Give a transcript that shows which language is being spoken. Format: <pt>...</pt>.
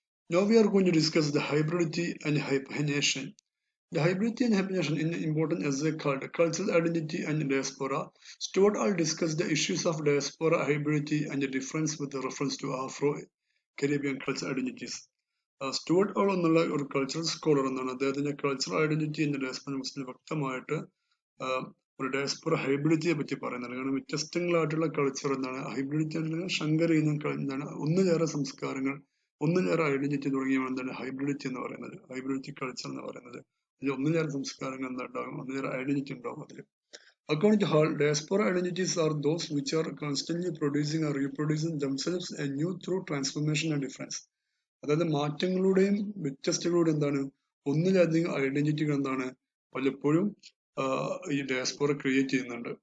<en>Now we are going to discuss the hybridity and hyphenation. The hybridity and hyphenation in an important essay called Cultural Identity and Diaspora. Stuart Hall discussed the issues of diaspora hybridity and the difference with the reference to Afro-Caribbean cultural identities.</en> <ml>Stuart whole എന്നുള്ള ഒരു cultural scholar എന്നാണ്. അദ്ദേഹത്തിന്റെ cultural identity എന്ന diaspora മുസ്ലിം വ്യക്തമായിട്ട് ഒരു diaspora ഹൈബ്രിഡിറ്റിയെ പറ്റി പറയുന്നുണ്ട്. കാരണം വ്യത്യസ്തങ്ങളായിട്ടുള്ള കൾച്ചർ എന്താണ് ഹൈബ്രിഡിറ്റി എന്താണ് ഒന്നിലേറെ സംസ്കാരങ്ങൾ, ഒന്നിലേറെ ഐഡന്റിറ്റി തുടങ്ങിയവ എന്താണ് ഹൈബ്രിഡിറ്റി എന്ന് പറയുന്നത്, ഹൈബ്രിഡിറ്റി കൾച്ചർ എന്ന് പറയുന്നത്. അതിൽ ഒന്നിലേറെ സംസ്കാരങ്ങൾ എന്താണ്ടാകും, ഒന്നിലേറെ ഐഡന്റിറ്റി ഉണ്ടാകും അതിൽ.</ml> <en>According to Hall, diaspora identities are those which are constantly producing or reproducing themselves anew through transformation and difference.</en> <ml>അതായത് മാറ്റങ്ങളുടെയും വ്യത്യസ്തകളുടെയും എന്താണ് ഒന്നിലധികം ഐഡന്റിറ്റികൾ എന്താണ് പലപ്പോഴും ഈ ഡയസ്പോറ ക്രിയേറ്റ് ചെയ്യുന്നുണ്ട്.</ml>